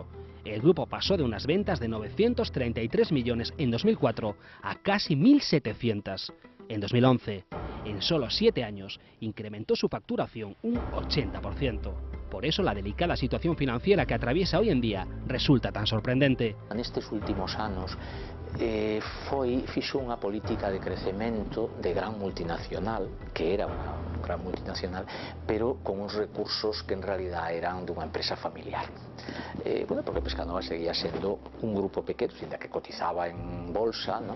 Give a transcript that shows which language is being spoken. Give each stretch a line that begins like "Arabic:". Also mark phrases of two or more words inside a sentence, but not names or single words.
Spanish: El grupo pasó de unas ventas de 933 millones en 2004 a casi 1.700 en 2011. En solo 7 años incrementó su facturación un 80%. Por eso la delicada situación financiera que atraviesa hoy en día resulta tan sorprendente.
Galician: Nestes últimos anos fixo unha política de crecemento de gran multinacional, que era unha gran multinacional, pero con uns recursos que en realidad eran dunha empresa familiar. Bueno, porque Pescanova seguía sendo un grupo pequeno,
Spanish: sin que cotizaba en bolsa, ¿no?